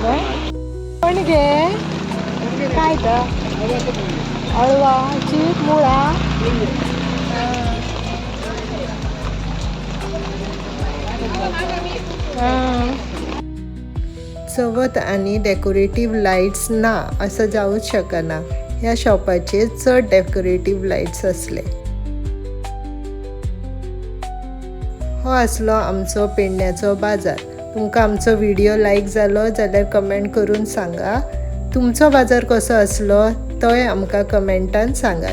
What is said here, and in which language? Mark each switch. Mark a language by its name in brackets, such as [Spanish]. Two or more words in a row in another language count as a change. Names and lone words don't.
[Marathi] पण घे काय तर हळवाची मुळा. चवथ आणि [English] decorative lights [Marathi] ना असं जाऊच शकना. [Konkani] ह्या शॉपाचे चड [English] decorative lights [Konkani] असले. हो असलो आमचो पेडण्याचो बाजार. तुमकां आमचो व्हिडिओ लायक जालो जाल्यार कमेंट करून सांगा. तुमचो बाजार कसो असलो तोय आमकां कमेंटान सांगा.